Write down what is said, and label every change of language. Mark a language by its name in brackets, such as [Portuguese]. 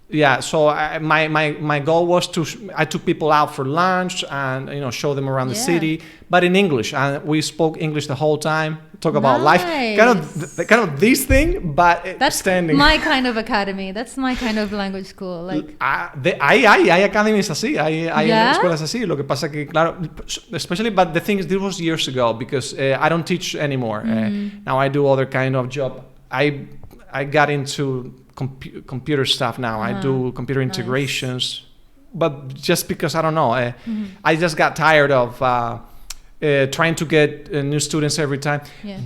[English] Yeah, so my goal was I took people out for lunch and show them around the city, but in English, and we spoke English the whole time. Talk about life, kind of this thing, but that's standing. my kind of academy. That's my kind of language school. Like [Spanish] hay academies así, hay escuelas así. Lo que pasa que claro, [English] especially, but the thing is, this was years ago because I don't teach anymore. Now I do other kind of job. I got into computer stuff now. I do computer integrations, but just because I don't know, I just got tired of trying to get new students every time. Yeah.